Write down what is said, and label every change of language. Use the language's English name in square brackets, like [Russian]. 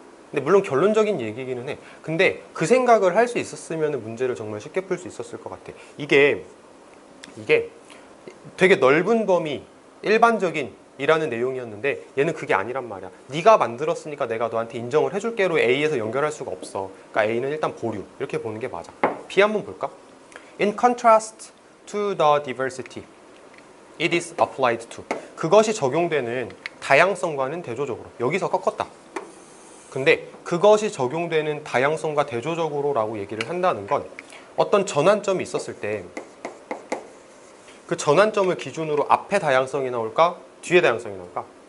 [Korean] 근데 물론 결론적인 얘기기는 해. 근데 그 생각을 할 수 있었으면 문제를 정말 쉽게 풀 수 있었을 것 같아. 이게 되게 넓은 범위, 일반적인 이라는 내용이었는데 얘는 그게 아니란 말이야. 네가 만들었으니까 내가 너한테 인정을 해줄게로 A에서 연결할 수가 없어. 그러니까 A는 일단 보류. 이렇게 보는 게 맞아. B 한번 볼까? [English] In contrast to the diversity it is applied to. [Korean] 그것이 적용되는 다양성과는 대조적으로. 여기서 꺾었다. 근데 그것이 적용되는 다양성과 대조적으로 라고 얘기를 한다는 건 어떤 전환점이 있었을 때 그 전환점을 기준으로 앞에 다양성이 나올까? 뒤에 다양성이 나올까?